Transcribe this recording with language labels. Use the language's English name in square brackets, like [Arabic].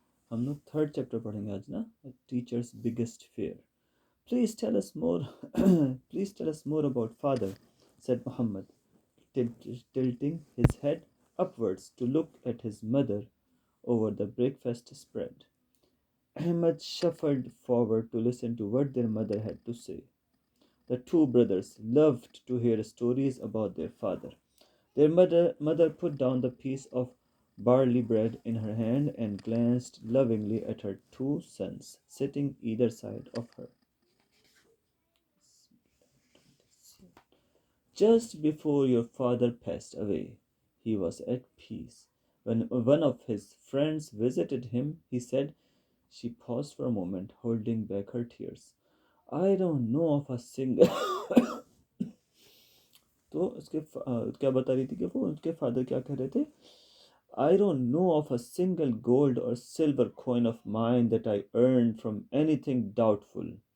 [Urdu] ہم لوگ 3rd chapter پڑھیں گے آج نا, [English] Teachers biggest fear. Please tell us more. Please tell us more about father, said Muhammad, tilting his head upwards to look at his mother over the breakfast spread. Ahmed shuffled forward to listen to what their mother had to say. The two brothers loved to hear stories about their father. Their mother put down the piece of barley bread in her hand and glanced lovingly at her two sons, sitting either side of her. Just before your father passed away, he was at peace. When one of his friends visited him, he said, she paused for a moment, holding back her tears. I don't know of a single [Urdu] تو اس کے کیا بتا رہی تھی کہ وہ ان کے father کیا کہہ رہے تھے. [English] I don't know of a single gold or silver coin of mine that I earned from anything doubtful.